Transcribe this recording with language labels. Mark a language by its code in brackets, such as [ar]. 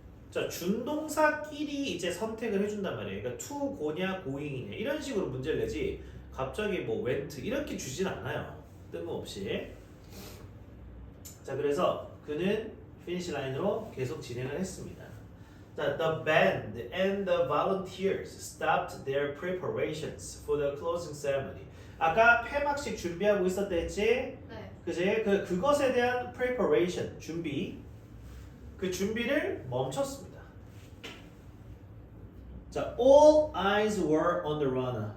[ko] 자, 준동사끼리 이제 선택을 해준단 말이에요. 그러니까 to, go냐, going이냐 이런 식으로 문제를 내지 갑자기 뭐 went 이렇게 주진 않아요. 뜬금없이. 자, 그래서 그는 피니시 라인으로 계속 진행을 했습니다. [en] 자, the band and the volunteers stopped their preparations for the closing ceremony. [ko] 아까 폐막식 준비하고 있었다 했지? 네. 그지? 그것에 대한 preparation, 준비. 그 준비를 멈췄습니다. [en] 자, all eyes were on the runner.